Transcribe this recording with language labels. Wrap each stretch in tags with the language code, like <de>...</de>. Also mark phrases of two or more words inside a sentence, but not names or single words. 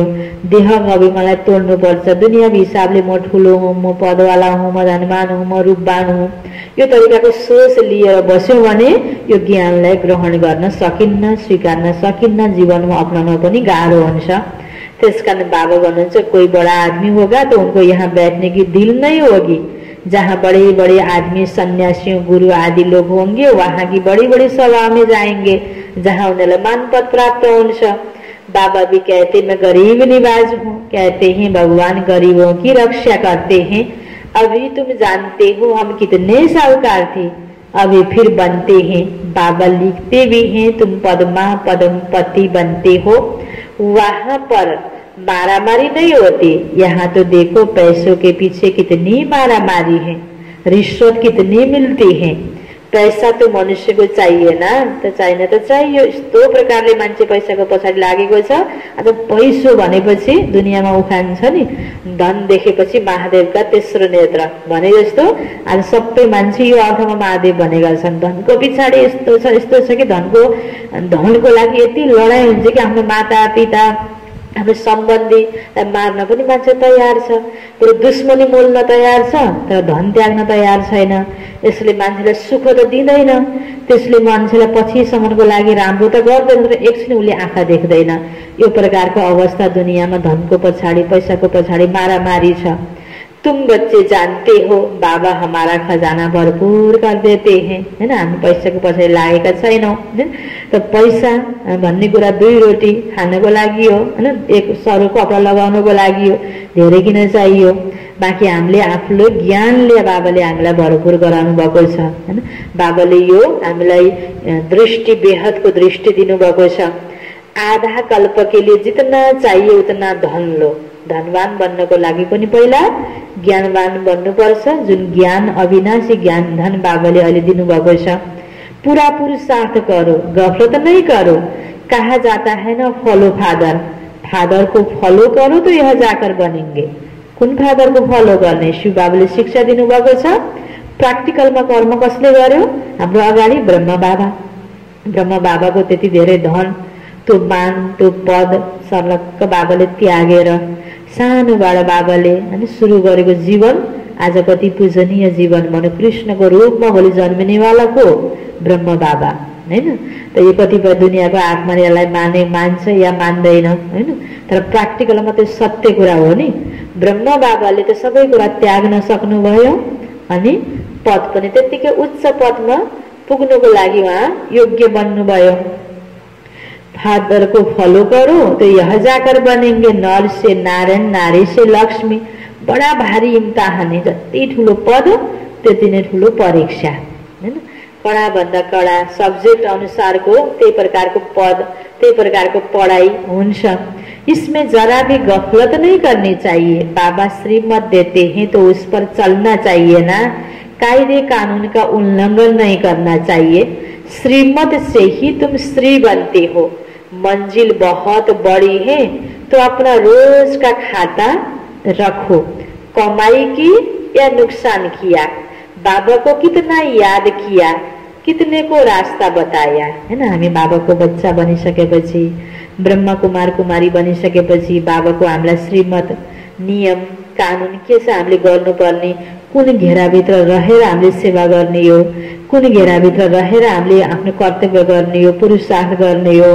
<ne>देह अभिमानलाई तोड्नु पर्छ। दुनियाँको हिसाबले म ठुलो हुँ, म पदवाला हुँ, म धनवान हुँ, म रूपवान हुँ, यो तरिकाको सोच लिएर बस्यौँ भने यो ज्ञानलाई ग्रहण गर्न सकिन्न, स्वीकार्न सकिन्न, जीवनमा अपनाउन पनि गाह्रो हुन्छ। त्यसकारण बाबा भन्नुहुन्छ</ne> <hi>कोई बड़ा आदमी होगा तो उनको यहाँ बैठने की दिल नहीं होगी। जहाँ बड़े बड़े आदमी, सन्यासियों, गुरु आदि लोग होंगे वहाँ की बड़ी बड़ी सभा में जाएंगे जहाँ उन्हें मान पद प्राप्त हुन्छ। बाबा भी कहते मैं गरीब निवाज हूँ, कहते हैं भगवान गरीबों की रक्षा करते हैं। अभी तुम जानते हो हम कितने साहूकार थे, अभी फिर बनते हैं। बाबा लिखते भी हैं तुम पद्मा पद्मपति बनते हो। वहां पर मारामारी नहीं होती, यहाँ तो देखो पैसों के पीछे कितनी मारामारी है, रिश्वत कितनी मिलती है। पैसा तो मनुष्य को चाहिए ना, तो चाहिए तो चाहिए।</hi> <ne>यस्तो प्रकारले मान्छे पैसाको पछाडि लागेको छ। अब पैसो भनेपछि दुनियाँमा उखान छ नि, धन देखेपछि महादेवका तेस्रो नेत्र भने जस्तो आज सबै मान्छे यो अर्थमा महादेव भनेका छन्। धनको पछाडि यस्तो छ कि धनको लागि यति लडाई हुन्छ कि आफ्नो माता पिता हाम्रो सम्बन्धी मार्न पनि मान्छे तयार छ, तर दुश्मनी मोल्न तयार छ, तर धन त्याग्न तयार छैन। यसले मान्छेलाई सुख त दिँदैन, त्यसले मान्छेलाई पछिसम्मको लागि राम्रो त गर्दैन, तर एकछिन उसले आँखा देख्दैन। यो प्रकारको अवस्था दुनियाँमा धनको पछाडि पैसाको पछाडि मारामारी छ।</ne> <hi>तुम बच्चे जानते हो बाबा हमारा खजाना भरपूर कर देते हैं,</hi> <ne>हैन। हामी पैसाको पछाडि लागेका छैनौँ, हैन। त पैसा भन्ने कुरा 2 रोटी खानको लागि हो, हैन, एक सरो कपडा लगाउनको लागि हो, धेरै किन चाहियो। बाँकी हामीले आफ्नो ज्ञानले बाबाले हामीलाई भरपूर गराउनु भएको छ, हैन। बाबाले यो हामीलाई दृष्टि बेहदको दृष्टि दिनुभएको छ।</ne> <hi>आधा कल्प के लिए जितना चाहिए उतना धन लो।</hi> <ne>धनवान बन्नको लागि पनि पहिला ज्ञानवान बन्नुपर्छ। जुन ज्ञान अविनाशी ज्ञान धन बाबाले अहिले दिनुभएको छ।</ne> <hi>पूरा पुरुषार्थ करो, गफलत नहीं करो। कहा जाता है ना</hi> <en>follow father</en> <hi>को फॉलो करो तो यह जाकर बनेंगे।</hi> <ne>कुन फादर को फॉलो गर्ने? शिव बाबाले शिक्षा दिनुभएको छ। प्र्याक्टिकलमा कर्म कसले गर्यो? हाम्रो अगाडि ब्रह्म बाबाको त्यति धेरै धन, त्यो मान, त्यो पद सर्लक्क बाबाले त्यागेर सानोबाट बाबाले हैन सुरु गरेको जीवन आज कति पूजनीय जीवन भन्नु। कृष्णको रूपमा भोलि जन्मिनेवाला को? ब्रह्म बाबा, हैन। त यो कतिपय दुनियाँको आत्माले यसलाई मान्छ या मान्दैन, हैन। तर प्र्याक्टिकलमा त्यो सत्य कुरा हो नि। ब्रह्म बाबाले त सबै कुरा त्याग्न सक्नुभयो अनि पद पनि त्यतिकै उच्च पदमा पुग्नको लागि उहाँ योग्य बन्नुभयो।</ne> <hi>फादर को फॉलो करो तो यह जाकर बनेंगे। नर से नारायण, नारी से लक्ष्मी। बडा भारी इम्तिहान है।</hi> <ne>जति ठुलो पद त्यति नै ठुलो परीक्षा, हैन। कडा भन्दा कडा सब्जेक्ट अनुसारको त्यही प्रकारको पद, त्यही प्रकारको पढाइ हुन्छ।</ne> <hi>इसमें जरा भी गफलत नहीं करनी चाहिए। बाबा श्रीमत देते हैं तो उस पर चलना चाहिए ना। कायदे कानून का उल्लंघन नहीं करना चाहिए। श्रीमत से ही तुम श्री बनते हो। मंजिल बहुत बड़ी है तो अपना रोज का खाता रखो। कमाई की या नुकसान किया, बाबा को कितना याद किया, कितने को रास्ता बताया,</hi> <ne>हैन। हामी बाबाको बच्चा बनिसकेपछि, ब्रह्म कुमार कुमारी बनिसकेपछि बाबाको हामीलाई श्रीमत, नियम, कानुन के छ हामीले गर्नुपर्ने, कुन घेराभित्र रहेर हामीले सेवा गर्ने हो, कुन घेराभित्र रहेर हामीले आफ्नो कर्तव्य गर्ने हो, पुरुषार्थ गर्ने हो।</ne>